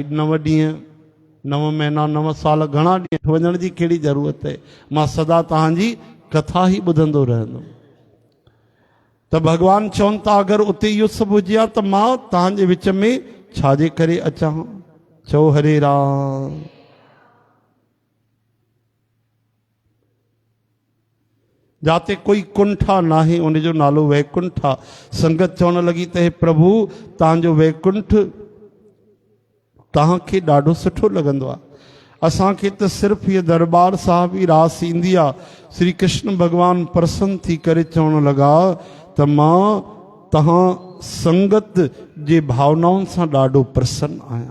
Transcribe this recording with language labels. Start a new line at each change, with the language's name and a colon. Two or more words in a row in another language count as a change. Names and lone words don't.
Sindhi: 9 ॾींहं 9 महीना 9 साल घणा ॾींहं वञण जी कहिड़ी ज़रूरत आहे, मां सदा तव्हांजी कथा ई ॿुधंदो रहंदुमि। त भॻवानु चवनि था अगरि उते इहो सभु हुजे हा त मां तव्हांजे विच में छाजे करे अचां। चओ हरे राम। जाते कोई कुंठा नाहे उनजो नालो वैकुंठ आहे। संगत चवण लॻी त हे प्रभु तव्हांजो वैकुंठ तव्हांखे ॾाढो सुठो लॻंदो आहे। असांखे त सिर्फ़ु हीअ दरबार साहिब ई रास ईंदी आहे। श्री कृष्ण भॻवानु प्रसन्न थी करे चवण लॻा त मां तव्हां संगत जे भावनाउनि सां ॾाढो प्रसन्न आहियां।